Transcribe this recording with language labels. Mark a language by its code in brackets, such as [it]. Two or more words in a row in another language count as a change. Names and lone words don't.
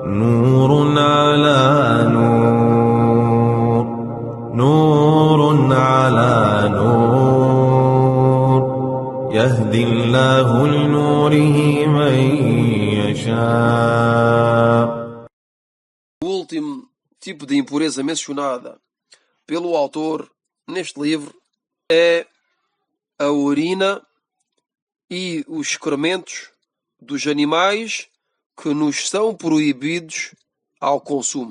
[ar] نور على نور، نور على نور، يهدي الله لنوره من يشاء. [pt] O último tipo de impureza mencionada pelo autor neste livro é a urina e os excrementos dos animais que nos são proibidos ao consumo.